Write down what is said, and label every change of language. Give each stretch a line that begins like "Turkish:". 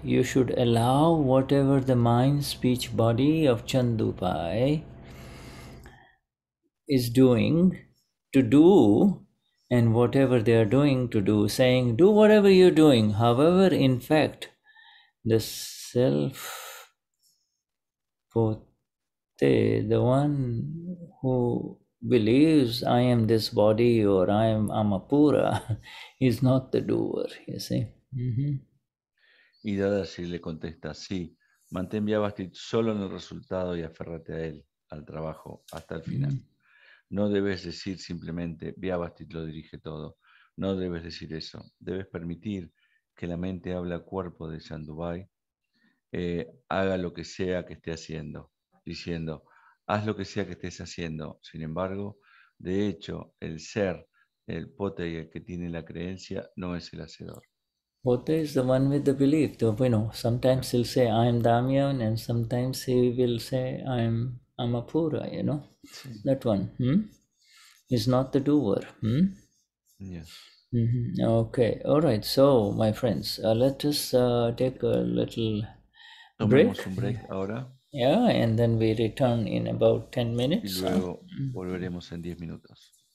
English: You should allow whatever the mind, speech, body of Chandupai is doing to do, and whatever they are doing to do, saying, do whatever you're doing. However, in fact, the self, the one who believes I am this body or I am Amapura is not the doer, you see.
Spanish: Y Dadashri le contesta, sí, mantén Vyavasthit solo en el resultado y aférrate a él, al trabajo, hasta el final. No debes decir simplemente, Vyavasthit lo dirige todo. No debes decir eso. Debes permitir que la mente hable al cuerpo de Chandubai, haga lo que sea que esté haciendo, diciendo, haz lo que sea que estés haciendo. Sin embargo, de hecho, el ser, el pote y el que tiene la creencia, no es el hacedor.
English: Pote is the one with the belief. Sometimes he'll say, I am Damien, and sometimes he will say, I am Amapura,
Spanish: Sí.
English: That one is not the doer. Yes. Okay, all right. So, my friends, let us take a little
Spanish: Tomemos
English: break.
Spanish: un break ahora.
English: Yeah, and then we return in about 10 minutes.
Spanish: Y luego volveremos en 10 minutos.